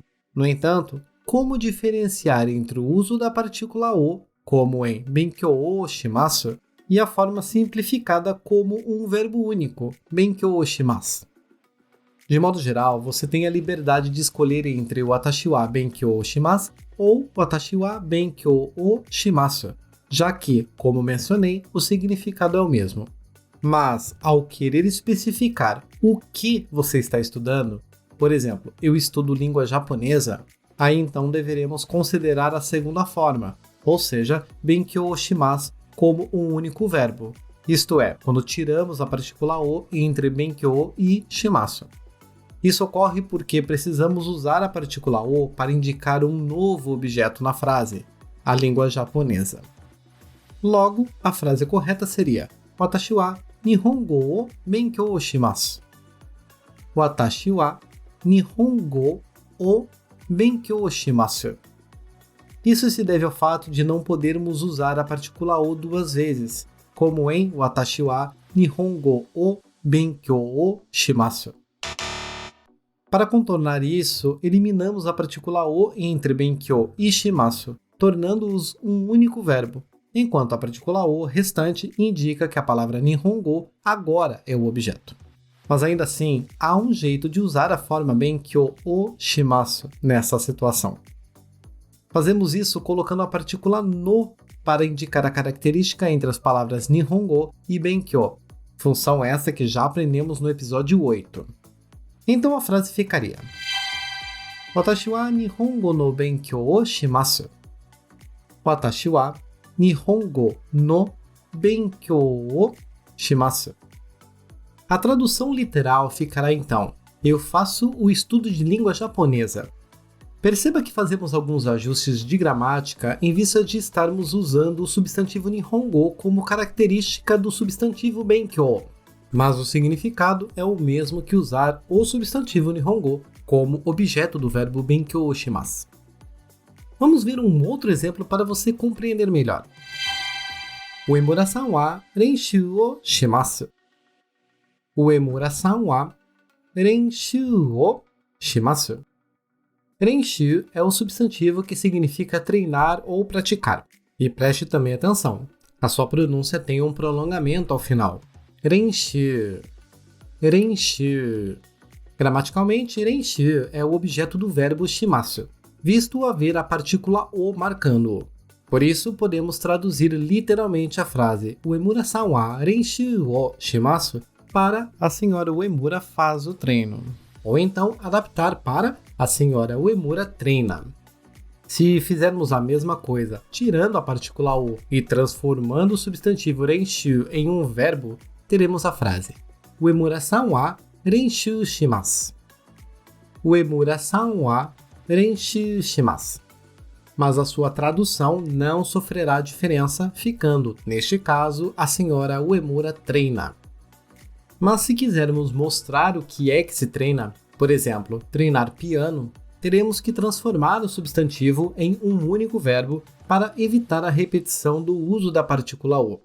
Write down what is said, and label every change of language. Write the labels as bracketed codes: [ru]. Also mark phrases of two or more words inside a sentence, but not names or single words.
[pt] No entanto, como diferenciar entre o uso da partícula o, como em [ja] 勉強をします, [pt] e a forma simplificada como um verbo único, [ja] 勉強をします? [pt] De modo geral, você tem a liberdade de escolher entre o [ja] 私は勉強します [pt] ou [ja] 私は勉強をします, [pt] já que, como mencionei, o significado é o mesmo. Mas, ao querer especificar o que você está estudando, por exemplo, eu estudo língua japonesa, aí então deveremos considerar a segunda forma, ou seja, [ja] 勉強をします [pt] como um único verbo, isto é, quando tiramos a partícula o entre benkyou e shimasu. Isso ocorre porque precisamos usar a partícula o para indicar um novo objeto na frase, a língua japonesa. Logo, a frase correta seria [ja] 私は日本語を勉強します. 私は日本語を勉強します. [pt] Isso se deve ao fato de não podermos usar a partícula o duas vezes, como em [ja] 私は日本語を勉強します. [pt] Para contornar isso, eliminamos a partícula o entre benkyou e shimasu, tornando-os um único verbo, enquanto a partícula o restante indica que a palavra nihongo agora é o objeto. Mas ainda assim, há um jeito de usar a forma [ja] 勉強をします [pt] nessa situação. Fazemos isso colocando a partícula no para indicar a característica entre as palavras nihongo e benkyou, função essa que já aprendemos no episódio 8. Então a frase ficaria: [ja] 私は日本語の勉強をします. 私は日本語の勉強をします. [pt] A tradução literal ficará então: eu faço o estudo de língua japonesa. Perceba que fazemos alguns ajustes de gramática em vista de estarmos usando o substantivo nihongo como característica do substantivo benkyou, mas o significado é o mesmo que usar o substantivo nihongo como objeto do verbo [ja] 勉強します. [pt] Vamos ver um outro exemplo para você compreender melhor. [ja] 上村さんは練習をします. 上村さんは練習をします. [pt] Renshū é o substantivo que significa treinar ou praticar. E preste também atenção, a sua pronúncia tem um prolongamento ao final. [ja] Renshū. Renshū. [pt] Gramaticalmente, renshū é o objeto do verbo shimasu, visto haver a partícula o marcando-o. Por isso, podemos traduzir literalmente a frase [ja] 上村さんは練習をします [pt] para a senhora Uemura faz o treino. Ou então, adaptar para a senhora Uemura treina. Se fizermos a mesma coisa, tirando a partícula o e transformando o substantivo renshū em um verbo, teremos a frase [ja] 上村さんは練習します. 上村さんは練習します. [pt] Mas a sua tradução não sofrerá diferença, ficando, neste caso, a senhora Uemura treina. Mas se quisermos mostrar o que é que se treina, por exemplo, treinar piano, teremos que transformar o substantivo em um único verbo para evitar a repetição do uso da partícula o.